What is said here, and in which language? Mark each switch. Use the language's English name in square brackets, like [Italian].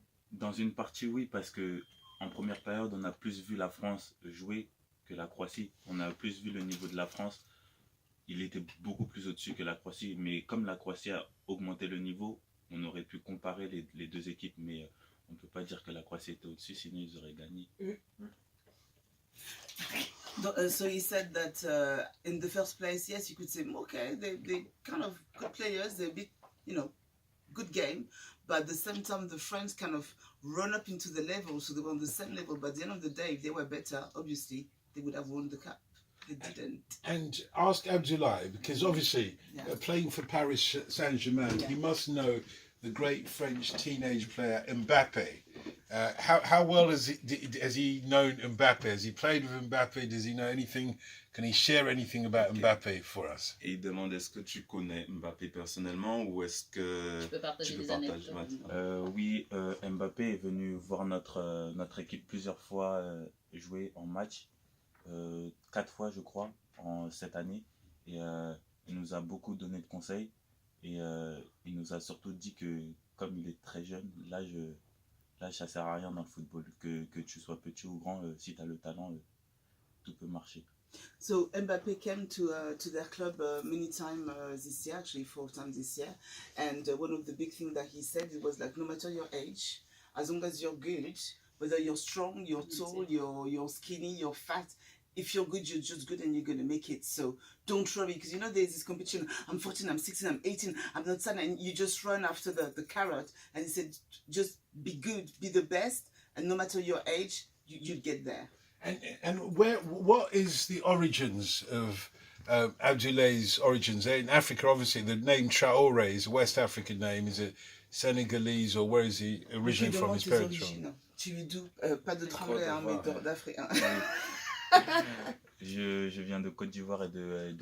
[French] Dans une partie, oui, parce que en première période, on a plus vu la France jouer que la Croatie. On a plus vu le niveau de la France. Il était beaucoup plus au-dessus que la Croatie. Mais comme la Croatie a augmenté le niveau, on aurait pu comparer les deux équipes. Mais on ne peut pas dire que la Croatie était au-dessus, sinon ils auraient gagné. [English] So he said that in the first place, yes, you could say, okay, they kind of good players, they're a bit, good game, but at the same time, the French kind of run up into the level, so they were on the same level, but at the end of the day, if they were better, obviously, they would have won the cup. They didn't. And ask Abdoulaye, because obviously, playing for Paris Saint-Germain, he must know the great French teenage player Mbappe. How well has he known Mbappe? Has he played with Mbappe? Does he know anything? Can he share anything about Mbappe for us? [French] Et il demande, est-ce que tu connais Mbappé personnellement ou est-ce que Tu peux partager des partager anecdotes. Oui, Mbappé est venu voir notre équipe plusieurs fois jouer en match. 4 fois, je crois, cette année. Et il nous a beaucoup donné de conseils. Et il nous a surtout dit que, comme il est très jeune, l'âge ça sert à rien dans le football. Que tu sois petit ou grand, si tu as le talent, tout peut marcher. So Mbappe came to their club many times this year, actually 4 times this year. And one of the big things that he said, it was like, no matter your age, as long as you're good, whether you're strong, you're tall, you're skinny, you're fat, if you're good, you're just good and you're going to make it. So don't worry, because there's this competition. I'm 14, I'm 16, I'm 18, I'm not 10, and you just run after the carrot. And he said, just be good, be the best, and no matter your age, you'd get there. And what is the origins of Abdoulaye's origins? In Africa, obviously, the name Traoré is a West African name. Is it Senegalese, or where is he originally from? His parents from? Tu lui dis pas de Traoré, mais d'Afrique. Je viens de Côte d'Ivoire et de